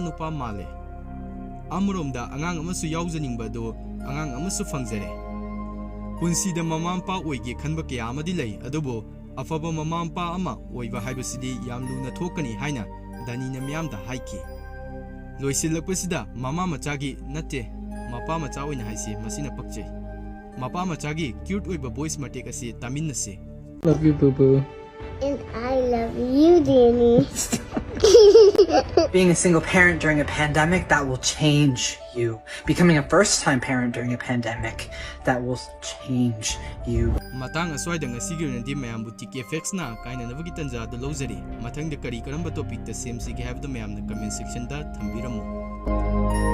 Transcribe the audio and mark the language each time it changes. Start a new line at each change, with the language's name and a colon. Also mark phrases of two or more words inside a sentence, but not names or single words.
Manipuri: nupa male amromda angang amasu yaujaningba do angang amasu fangjare punsida mamampa oige khanba kya amadi lei adubu afaba mamampa ama oiba haibasidi yam luna thokani haina danina miyamda haiki loisilakpasida mama machagi natte mapa macha oina haisi masina pakche mapa machagi cute oiba voice matek asi taminase
English: love you boo boo and I love you Danny. Being a single parent during a pandemic, that will change you. Becoming a first-time parent during a pandemic, that will change you.
Manipuri: matang aswai dang asigi nandi mayam butik effects na kaina nabagi tanja da lozari mathang de kari karamba topic ta sem si ge have the mayam na comment section da thambiramu